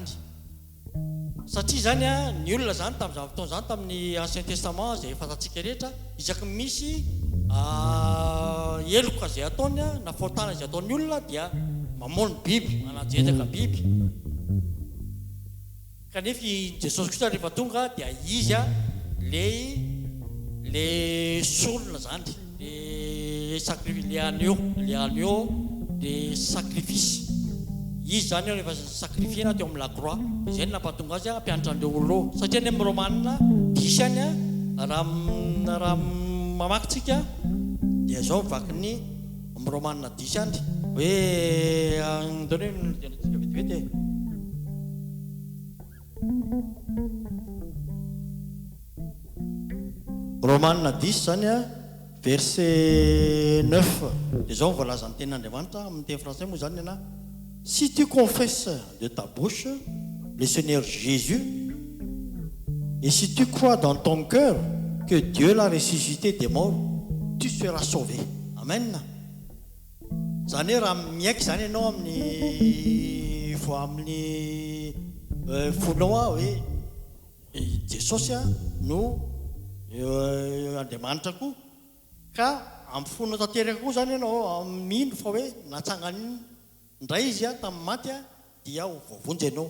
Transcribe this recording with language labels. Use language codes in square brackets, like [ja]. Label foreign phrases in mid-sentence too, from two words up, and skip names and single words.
[mg] Satria zany ny olona zany tamin'izany fotoana zany tamin'ny Ancien Testament zay fantatsika rehetra isaky misy eloka zay ataony na fahotana zay ataon'ny olona dia mamono biby manajetaka biby. Kanefa Jesosy kosa rehefa tonga dia izy le solona zany [fr] le agneau de sacrifice. [mg] Izy zany rehefa sacrifiena teo amin'ny [fr] la croix [mg] izay no nampatonga azy ampianatra an'ireo olona satria ny amin'ny Romanina 10 any raha mamakitsika dia zao mivaky ny amin'ny Romanina 10 any hoe andoneo nitenantsika vetivety Romanina 10 zany verset 9 dia zao mivolaza ny tenin'Andriamanitra amin'ny teny français moa zany [fr] si tu confesses de ta bouche le Seigneur Jésus et si tu crois dans ton cœur que Dieu l'a ressuscité des morts, tu seras sauvé. [mg] Amen. Zany hoe raha miaiky zany ianao amin'ny fonao hoe Jesosy no Andriamanitra koa ka amin'ny fonao tanteraka koa zany ianao mino fa hoe natsangany ndray izy tamin'ny maty dia vovonjy ianao.